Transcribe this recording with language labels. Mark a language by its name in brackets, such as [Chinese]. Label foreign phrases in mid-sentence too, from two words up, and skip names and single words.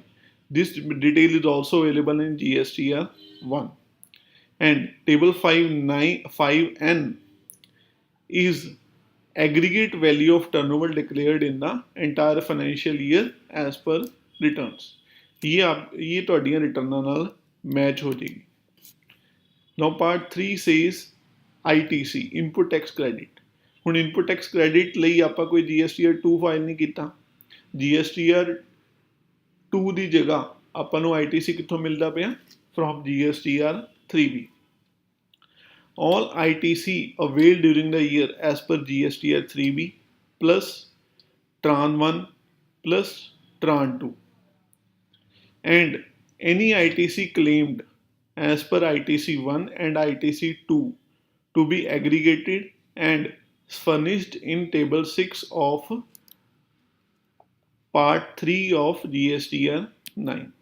[English] This detail is also available in GSTR1. And table 5N is aggregate value of turnover declared in the entire financial year as per returns. [Punjabi] ये ਤੁਹਾਡੀਆਂ ਰਿਟਰਨਾਂ ਨਾਲ ਮੈਚ ਹੋ ਜਾਏਗੀ. [English] Now part 3 says ITC, input tax credit. [Punjabi] ਹੁਣ [English] input tax credit [Punjabi] ਲਈ ਆਪਾਂ ਕੋਈ GSTR2 ਫਾਈਲ ਨਹੀਂ ਕੀਤਾ. GSTR2 ਦੀ ਜਗ੍ਹਾ ਆਪਾਂ ਨੂੰ ITC ਕਿੱਥੋਂ ਮਿਲਦਾ ਪਿਆ? [English] From GSTR3B. All ITC availed during the year as per GSTR3B plus Tran 1 plus Tran 2 and any ITC claimed as per ITC 1 and ITC 2 to be aggregated and furnished in table 6 of part 3 of GSTR 9.